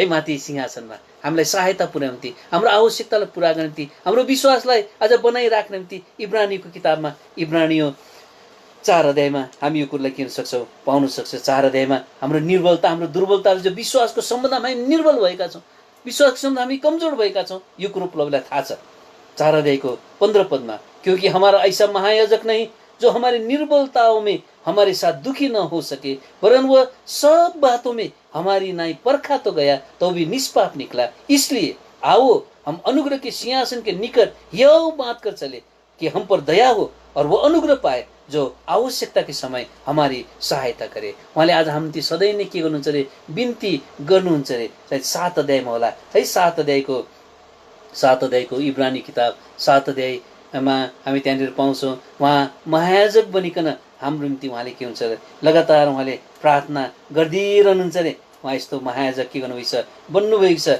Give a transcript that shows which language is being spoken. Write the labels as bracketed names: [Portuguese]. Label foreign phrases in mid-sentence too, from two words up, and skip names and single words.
[Nepali] माथि सिंहासनमा हामीलाई सहायता पुर्याउनु निम्ति, हाम्रो आवश्यकतालाई पुरा गर्ने निम्ति, हाम्रो विश्वासलाई आज बनाइराख्ने निम्ति इब्रानीको किताबमा इब्रानियो 4 अध्यायमा हामी यो कुरालाई किन सक्छौँ पाउन सक्छौँ। 4 अध्यायमा हाम्रो निर्बलता, हाम्रो दुर्बलता, जो विश्वासको सम्बन्धमा हामी निर्बल भएका छौँ, विश्वासको सम्बन्धमा हामी कमजोर भएका छौँ, यो कुरो प्रभुलाई थाहा छ। 4 अध्यायको 15 पदमा, [Hindi] क्योंकि हमारा ऐसा महायाजक नहीं जो हमारे निर्बलताओं में हमारे साथ दुखी न हो सके, वरन वह सब बातों में हमारी नाई परखा तो गया तो भी निष्पाप निकला। इसलिए आओ हम अनुग्रह के सिंहासन के निकट यह बात कर चले कि हम पर दया हो और वो अनुग्रह पाए जो आवश्यकता के समय हमारी सहायता करे। [Nepali] उहाँले आज हाम्रो निम्ति सधैँ नै के गर्नुहुन्छ अरे बिन्ती गर्नुहुन्छ अरे। सायद 7 अध्यायमा होला है, 7 अध्यायको इब्रानी किताब 7 अध्यायमा हामी त्यहाँनिर पाउँछौँ उहाँ महायाजक बनिकन हाम्रो निम्ति उहाँले के हुन्छ अरे लगातार उहाँले प्रार्थना गरिदिरहनुहुन्छ अरे उहाँ यस्तो महायाजक के गर्नुभएको छ, बन्नुभएको छ।